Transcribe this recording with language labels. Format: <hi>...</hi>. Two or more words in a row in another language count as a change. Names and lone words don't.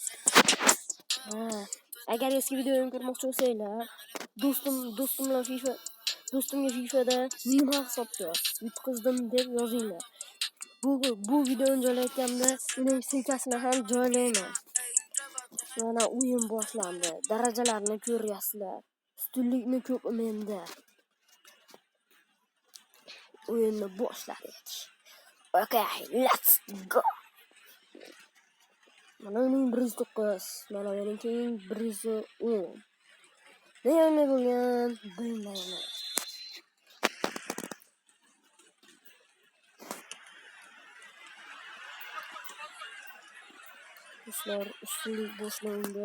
<uz>Agar eski videoni ko'rmoqchi bo'lsanglar, do'stimga FIFAda nima hisobda yutqizdim deb yozinglar. Bu videoni joylayotganda uning silkasini ham joylayman. Mana o'yin boshlandi. Darajalarni ko'ryapsizlar. Ustunlikni ko'p menda. O'yinni boshladik.</uz> <en>Okay, let's go.</en> <uz>Mana uning 109, mana meningning 110. Nima bo'lgan? Bilmayman. Do'stlar, ustunlik boshlandi.</uz>